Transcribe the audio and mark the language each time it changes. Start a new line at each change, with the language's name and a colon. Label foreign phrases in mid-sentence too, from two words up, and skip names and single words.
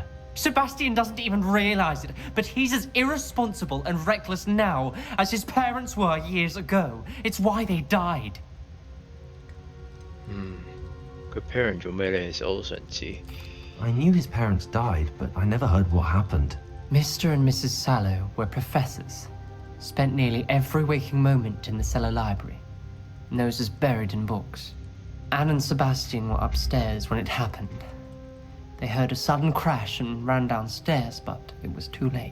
English: Sebastian doesn't even realize it, but he's as irresponsible and reckless now as his parents were years ago. It's why they died.
Cantonese: 佢 parent 做咩咧？其實我都想知。
English: I knew his parents died, but I never heard what happened. Mr. and Mrs. Sallow were professors, spent nearly every waking moment in the cellar library, noses buried in books. Anne and Sebastian were upstairs when it happened. They heard a sudden crash and ran downstairs, but it was too late.